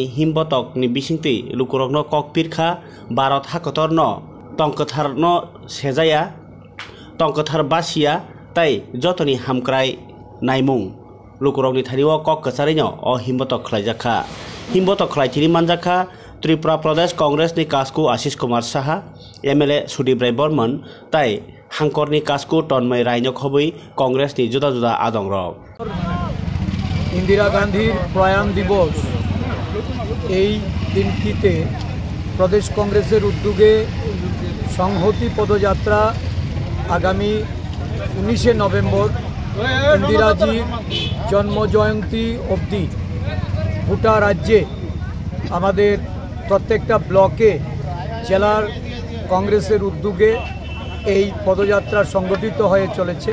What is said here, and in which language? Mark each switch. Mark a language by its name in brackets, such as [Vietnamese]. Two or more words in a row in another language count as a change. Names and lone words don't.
[Kok Borok] हिमबतकनि बिसिंतै लुकुरकनो ककपिरखा भारत हाकतरनो टंकथारनो सेजाया टंकथार बासिया ताई जतनि हामक्राय नायमुं लुकुरकनि थारिव कक कचारिनो ओ हिमबतक खलायजाखा हिमबतक खलायथिनि मानजाखा त्रिपुरा प्रदेश कांग्रेसनि कास्कु आशीष कुमार साहा एमएलए सुदीप राय बर्मन ताई हांकरनि कास्कु तन्मय रायनो खबै कांग्रेसनि जुदा जुदा आदंरक [Bangla] ইন্দিরা গান্ধীর প্রয়াণ দিবস এই দিনটিতে প্রদেশ কংগ্রেসের উদ্যোগে সংহতি পদযাত্রা আগামী 19 নভেম্বর ইন্দিরাজির জন্মজয়ন্তী অবধি গোটা রাজ্যে আমাদের প্রত্যেকটা ব্লকে জেলার কংগ্রেসের উদ্যোগে এই পদযাত্রা সংগঠিত হয়ে চলেছে।